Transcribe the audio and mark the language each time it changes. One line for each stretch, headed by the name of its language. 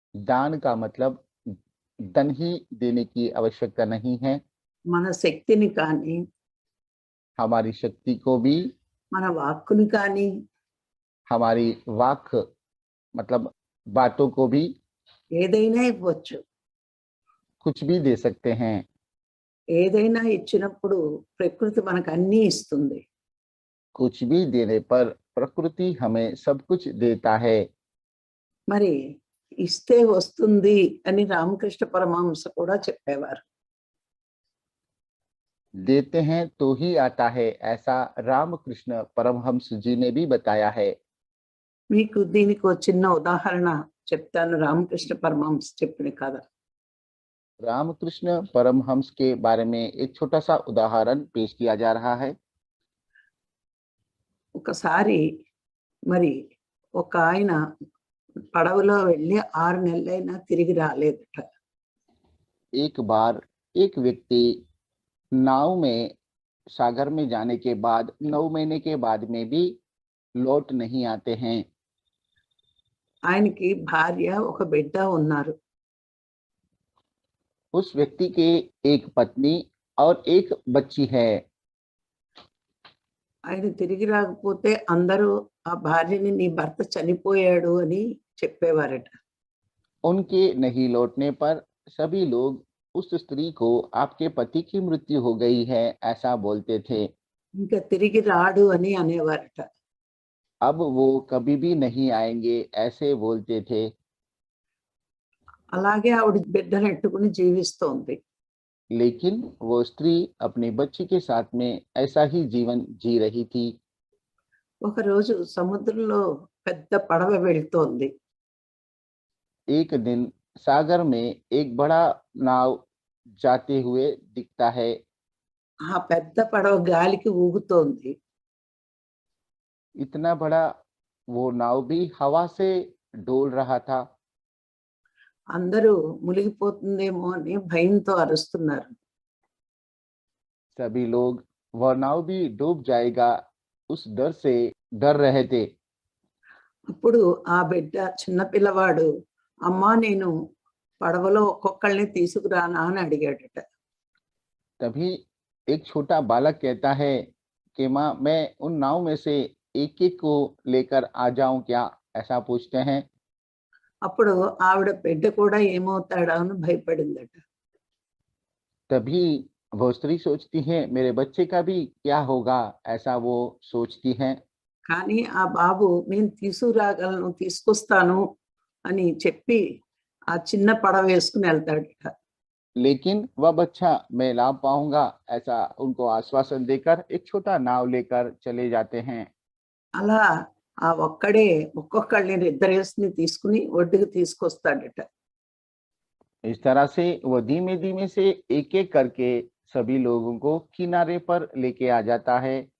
Hindi: दान का मतलब धन ही देने की आवश्यकता नहीं है।
Telugu: మన శక్తిని కానీ
Hindi: हमारी शक्ति को भी,
Telugu: మన వాక్కుని కానీ
Hindi: हमारी वाक मतलब बातों को भी
Telugu: ఏదైనా ఇవ్వచ్చు.
Hindi: कुछ भी दे सकते हैं।
Telugu: ఏదైనా ఇచ్చినప్పుడు ప్రకృతి మనకు అన్నీ ఇస్తుంది.
Hindi: कुछ भी देने पर प्रकृति हमें सब कुछ देता है।
Telugu: మరి ఇస్తే వస్తుంది అని రామకృష్ణ పరమహంస కూడా చెప్పేవారు.
Hindi: देते हैं तो ही आता है, ऐसा रामकृष्ण परमहंस जी ने भी बताया है।
Telugu: మీకు దీనికి ఒక చిన్న ఉదాహరణ చెప్తాను. రామకృష్ణ పరమహంస చెప్పిన కథ.
Hindi: रामकृष्ण परमहंस के बारे में एक छोटा सा उदाहरण पेश किया जा रहा है।
Telugu: ఒకసారి మరి ఒక ఆయన పడవలో వెళ్ళి 6 నెలలైనా తిరిగి రాలేదట.
Hindi: एक बार एक व्यक्ति नाव में सागर में जाने के बाद 9 महीने के बाद में भी लौट नहीं आते हैं।
Telugu: ఆయనకి భార్య ఒక బిడ్డ ఉన్నారు.
Hindi: उस व्यक्ति के एक पत्नी और एक बच्ची है।
Telugu: ఆయన తిరిగి రాకపోతే అందరూ ఆ భార్యని నీ భర్త చనిపోయాడు అని చెప్పేవారట.
Hindi: उनके नहीं लौटने पर सभी लोग उस स्त्री को आपके पति की मृत्यु हो गई है, ऐसा बोलते थे।
Telugu: ఇంకా తిరిగి రాడు అని అనేవారట.
Hindi: अब वो कभी भी नहीं आएंगे, ऐसे बोलते थे।
Telugu: అలాగే ఆవిడ బిడ్డను ఎట్టుకుని జీవిస్తోంది.
Hindi: लेकिन वो स्त्री अपनी बच्ची के साथ में ऐसा ही जीवन जी रही थी।
Telugu: ఒకరోజు సముద్రంలో పెద్ద పడవ వెళ్తోంది.
Hindi: एक दिन सागर में एक बड़ा नाव जाते हुए दिखता है।
Telugu: ఆ పెద్ద పడవ గాలికి ఊగుతోంది.
Hindi: इतना बड़ा वो नाव भी हवा से डोल रहा था।
Telugu: అందరూ మునిగిపోతుందేమో అని భయంతో అరుస్తున్నారు.
Hindi: सभी लोग वह नाव भी डूब जाएगा उस डर से डर रहे थे।
Telugu: అప్పుడు ఆ బిడ్డ చిన్న పిల్లవాడు, అమ్మా నేను పడవలో ఒక్కొక్కళ్ళని తీసుకురానా అని అడిగాడట.
Hindi: तभी एक छोटा बालक कहता है कि माँ मैं उन नाव में से एक-एक को लेकर आ जाऊं क्या? ऐसा पूछते हैं।
Telugu: అప్పుడు ఆవిడ బిడ్డ కూడా ఏమవుతాడా అని భయపడిందట.
Hindi: तभी वो स्त्री सोचती है मेरे बच्चे का भी क्या होगा? ऐसा वो सोचती हैं।
Telugu: కానీ ఆ బాబు నేను తీసుకురాగలను, తీసుకొస్తాను అని చెప్పి ఆ చిన్న పడవ వేసుకుని వెళ్తాడట.
Hindi: लेकिन वह बच्चा मैं ला पाऊँगा ऐसा उनको आश्वासन देकर एक छोटा नाव लेकर चले जाते हैं।
Telugu: అలా ఆ ఒక్కడే ఒక్కొక్కళ్ళని ఇద్దరేసుని తీసుకుని ఒడ్డుకు తీసుకొస్తాడట.
Hindi: इस तरह से वो धीमे-धीमे से एक-एक करके सभी लोगों को किनारे पर लेके आ जाता है।